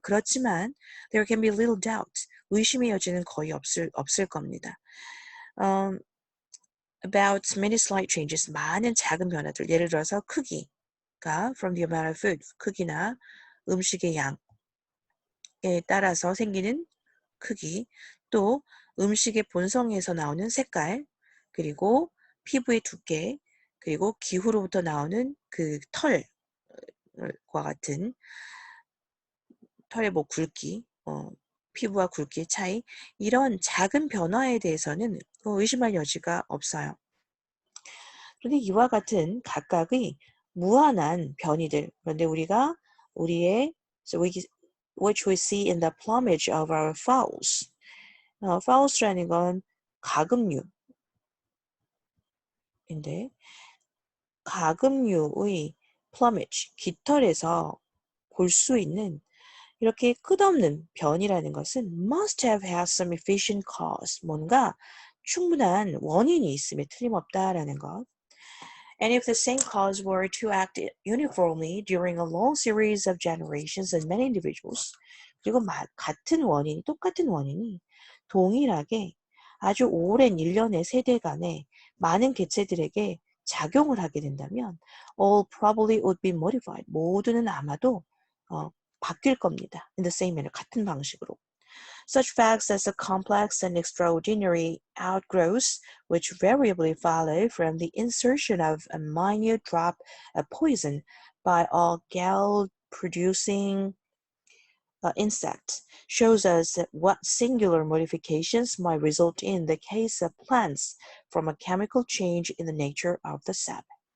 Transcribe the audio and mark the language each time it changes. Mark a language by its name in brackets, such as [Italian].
[Korean] 그렇지만 [English] there can be little doubt. [Korean] 의심의 여지는 거의 없을 겁니다. [English] About many slight changes. [Korean] 많은 작은 변화들. 예를 들어서 크기가 [English] from the amount of food. [Korean] 크기나 음식의 양에 따라서 생기는 크기, 또 음식의 본성에서 나오는 색깔, 그리고 피부의 두께, 그리고 기후로부터 나오는 그 털과 같은 털의 굵기, 피부와 굵기의 차이, 이런 작은 변화에 대해서는 의심할 여지가 없어요. 그런데 이와 같은 각각의 무한한 변이들, 그런데 우리가 우리의 [English] which we see in the plumage of our fowls. [Korean] fowls라는 건 가금류인데 가금류의 plumage, 깃털에서 볼 수 있는 이렇게 끝없는 변이라는 것은 [English] must have had some efficient cause, [Korean] 뭔가 충분한 원인이 있음에 틀림없다라는 것. [English] And if the same cause were to act uniformly during a long series of generations and many individuals, [Korean] 그리고 똑같은 원인이 동일하게 아주 오랜 일련의 세대 간에 많은 개체들에게 작용을 하게 된다면 [English] all probably would be modified. [Korean] 모두는 아마도 바뀔 겁니다. [English] In the same manner, [Korean] 같은 방식으로. [English] Such facts as the complex and extraordinary outgrowths which variably follow from the insertion of a minute drop of poison by a gall-producing insect shows us what singular modifications might result in the case of plants from a chemical change in the nature of the sap.